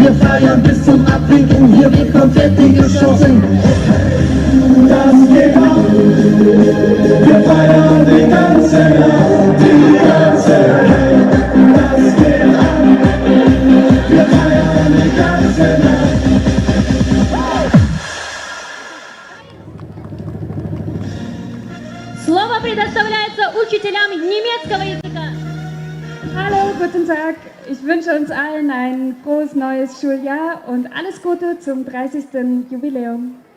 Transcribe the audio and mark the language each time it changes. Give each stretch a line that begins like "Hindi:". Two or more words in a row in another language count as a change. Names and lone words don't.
German: Wir feiern bis zum Abwinken, hier wird Konfetti geschossen. Das geht ab, wir feiern die ganze Nacht, die ganze Nacht. Das geht ab, wir feiern die ganze Nacht.
Russian: Слово предоставляется учителям немецкого языка!
German: Hallo, guten Tag. Ich wünsche uns allen ein frohes neues Schuljahr und alles Gute zum 30. Jubiläum.